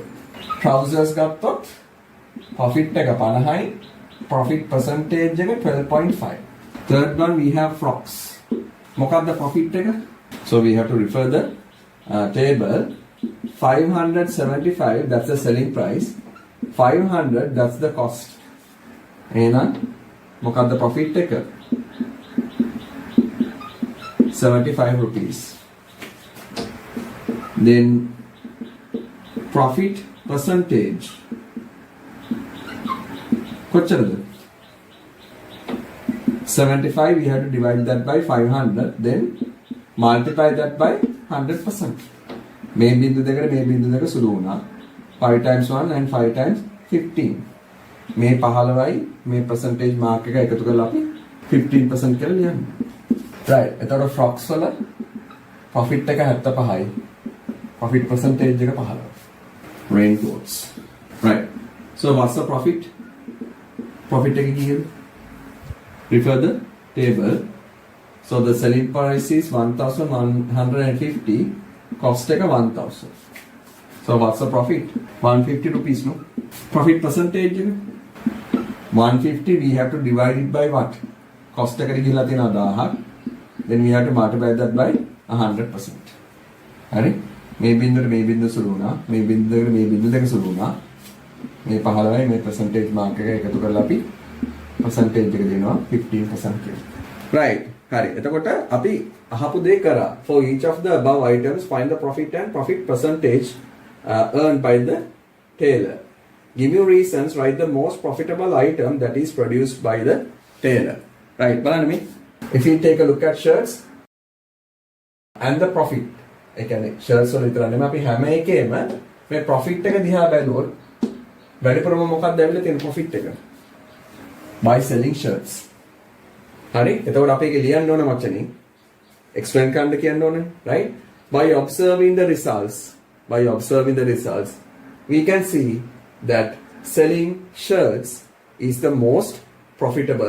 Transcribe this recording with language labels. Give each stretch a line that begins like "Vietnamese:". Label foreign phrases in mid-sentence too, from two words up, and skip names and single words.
Sinhala: Trousers ගත්තොත් profit එක 50යි
English: profit percentage
Sinhala: එක 12.5.
English: Third one we have frocks.
Sinhala: මොකක්ද profit එක?
English: So we have to refer the table. 575, that's the selling price. 500, that's the cost.
Sinhala: එහෙනම් මොකක්ද profit එක?
English: 75 rupees. Then profit percentage.
Sinhala: කොච්චරද?
English: 75, we have to divide that by 500, then multiply that by 100%.
Sinhala: මේ බිඳු දෙකට මේ බිඳු දෙක සුළු වුණා.
English: 5 times 1 and 5 times 15.
Sinhala: මේ 15යි මේ
English: percentage mark
Sinhala: එක එකතු කරලා අපි 15% කියලා ලියන්නේ. right. එතකොට frocks වල profit එක 75යි.
English: profit percentage එක 15. Raincoats. right. So what's the profit?
Sinhala: Profit එක කීයද?
English: Refer the table. So the selling price is 1150, cost එක 1000. So what's the profit? 150 rupees, no? Profit percentage 150, we have to divide it by what?
Sinhala: Cost එකට ගිහලා තියෙනවා 1000.
English: Then we have to multiply that by 100%.
Sinhala: හරි? මේ බින්දුව සුළු වුණා. මේ බින්දුව දෙක සුළු වුණා. මේ 15යි මේ
English: percentage mark
Sinhala: එක එකතු කරලා අපි percentage එක දෙනවා 15% කියලා. Right. හරි. එතකොට අපි අහපු දේ කරා.
English: For each of the above items find the profit and profit percentage earned by the tailor. Give you reasons, write the most profitable item that is produced by the tailor. Right.
Sinhala: බලන්න මේ.
English: If you take a look at shirts and the profit.
Sinhala: ඒ කියන්නේ shirts වල විතර නෙමෙයි අපි හැම එකේම මේ
English: profit එක
Sinhala: දිහා බැලුවොත් වැඩිපුරම මොකක්ද ඇවිල්ලා තියෙන profit එක?
English: By selling shirts.
Sinhala: හරි? එතකොට අපි ඒක ලියන්න ඕන වචනේ. Explain කරන්න කියන්න ඕනේ,
English: right? By observing the results, we can see that selling shirts is the most profitable.